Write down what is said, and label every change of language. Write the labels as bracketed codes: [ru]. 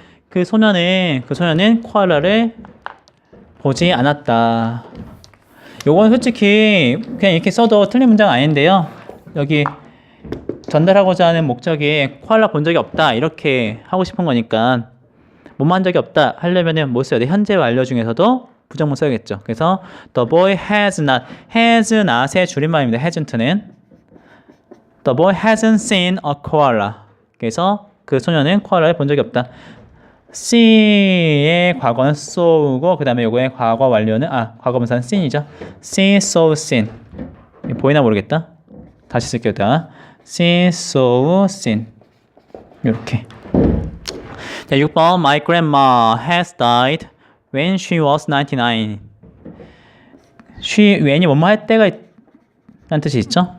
[ko] 그 소년은 코알라를 보지 않았다. 요건 솔직히 그냥 이렇게 써도 틀린 문장 아닌데요. 여기 전달하고자 하는 목적이 코알라 본 적이 없다 이렇게 하고 싶은 거니까 못 만 적이 없다 하려면은 뭐 써야 돼? 현재 완료 중에서도 부정문 써야겠죠. 그래서 [en] the boy has not [ko] 의 줄임말입니다. [en] hasn't는 the boy hasn't seen a koala. 그래서 [ko] 그 소녀는 코알라를 본 적이 없다. see의 과거는 saw고 그 다음에 요거의 과거 완료는 과거분사는 seen이죠. [en] see, saw, seen. [ko] 보이나 모르겠다. 다시 쓸게요. [en] see, saw, seen. 이렇게. [ko] 자, 6번 [en] My grandma has died when she was 99. [ko] when이 뭐뭐 할 때가 라는 뜻이 있죠.